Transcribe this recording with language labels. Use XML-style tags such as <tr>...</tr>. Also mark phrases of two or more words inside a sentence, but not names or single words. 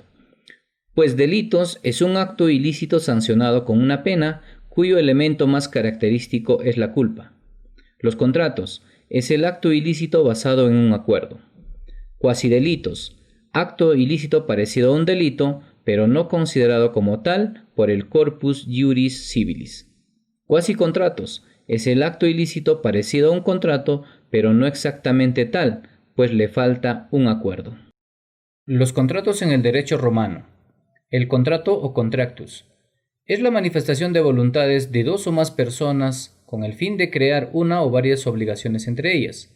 <es>Pues delitos es un acto ilícito sancionado con una pena cuyo elemento más característico es la culpa. Los contratos es el acto ilícito basado en un acuerdo. Cuasidelitos, acto ilícito parecido a un delito, pero no considerado como tal por el</es> <la>corpus iuris civilis.</la> <es>Cuasicontratos es el acto ilícito parecido a un contrato, pero no exactamente tal, pues le falta un acuerdo. Los contratos en el derecho romano. El contrato o contractus es la manifestación de voluntades de dos o más personas con el fin de crear una o varias obligaciones entre ellas.</es>